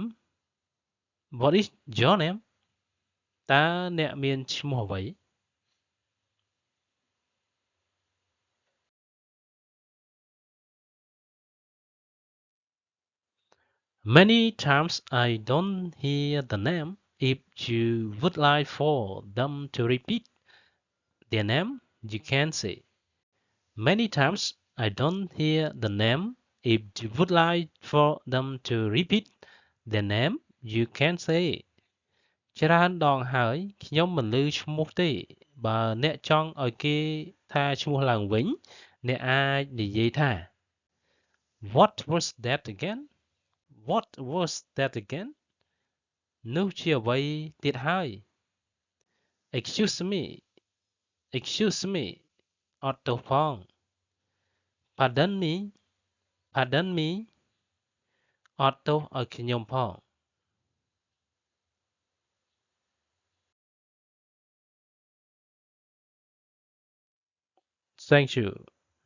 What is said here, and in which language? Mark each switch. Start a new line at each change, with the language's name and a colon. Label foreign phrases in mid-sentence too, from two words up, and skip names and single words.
English: What is your name?
Khmer: តើអ្នកមានឈ្មោះអ្វី
English: Many times I don't hear the name. If you would like for them to repeat their name, you can say Many times I don't hear the name. If you would like for them to repeat their name, you can say
Khmer: ច្រើនដងហើយខ្ញុំមិនឮឈ្មោះទេបើអ្នកចង់ឲ្យគេថាឈ្មោះឡើងវិញអ្នកអាចនិយាយថា
English: What was that again? What was that again?
Khmer: នោះជាអ្វីទៀតហើយ
English: Excuse me. Excuse me.
Khmer: អត់ទោសផង
English: Pardon me. Pardon me.
Khmer: អត់ទោសឲ្យខ្ញុំផង
English: Thank you.